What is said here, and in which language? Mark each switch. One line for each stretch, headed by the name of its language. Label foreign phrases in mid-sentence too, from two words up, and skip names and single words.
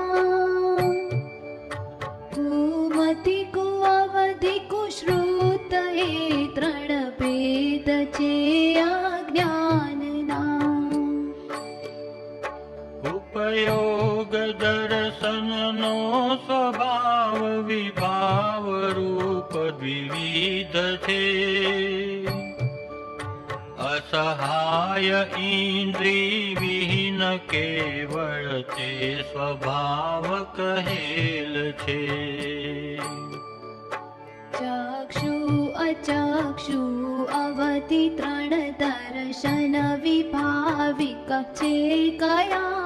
Gujarati: કુમતિ કુઅવધિ કુશ્રુત એ ત્રણ ભેદ છે અજ્ઞાનના. ઉપયોગ દર્શનનો સ્વભાવ વિભાવ વિવિધ છે. અસહાય ઇંદ્રી વિહીન કેવલ તે સ્વભાવ કહેલ છે. ચક્ષુ અચક્ષુ અવધિ ત્રણ દર્શન વિભાવિક છે કયા.